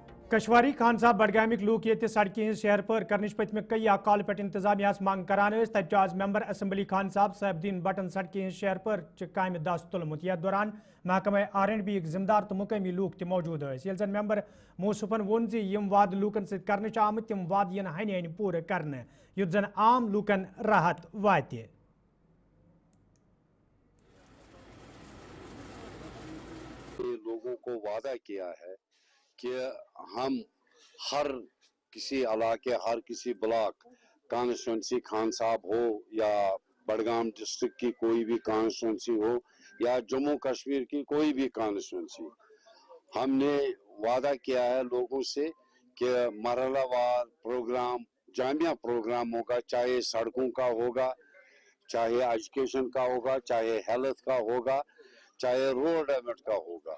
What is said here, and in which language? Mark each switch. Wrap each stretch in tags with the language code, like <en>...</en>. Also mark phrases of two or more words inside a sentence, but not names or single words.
<ks>کشواری خان صاحب بڈگامک لوک یہ سڑکیں ہز شہر پار کرنچ پتم کئی کال پہ انتظامیہ منگ کران تب آز</ks> <en>member assembly</en> <ks>خان صاحب صاحب الدین بٹن سڑکیں ہز شہر پار کامہ دس تلمت یتھ دوران محکمہ R&B ذمہ دار تو مقامی لوک تہ موجود یل زن ممبر موصفن وون زِ یم وعدہ لوکن ست کرنہ آمت تم وعدہ ین ہنہ ہنہ پور کرنے یُتھ زن عام لوکن راحت واتہ.</ks> <ur>لوگوں کو وعدہ کیا ہے کہ ہم ہر کسی علاقے ہر کسی</ur> <en>block constituency</en> <ur>خان صاحب ہو یا بڈگام ڈسٹرکٹ کی کوئی بھی کانسٹیچوئنسی ہو یا جموں کشمیر کی کوئی بھی کانسٹیچوئنسی، ہم نے وعدہ کیا ہے لوگوں سے کہ مرحلہ وار پروگرام جامعہ پروگرام ہوگا، چاہے سڑکوں کا ہوگا، چاہے ایجوکیشن کا ہوگا، چاہے ہیلتھ کا ہوگا، چاہے</ur> <en>road development</en> <ur>کا ہوگا.</ur>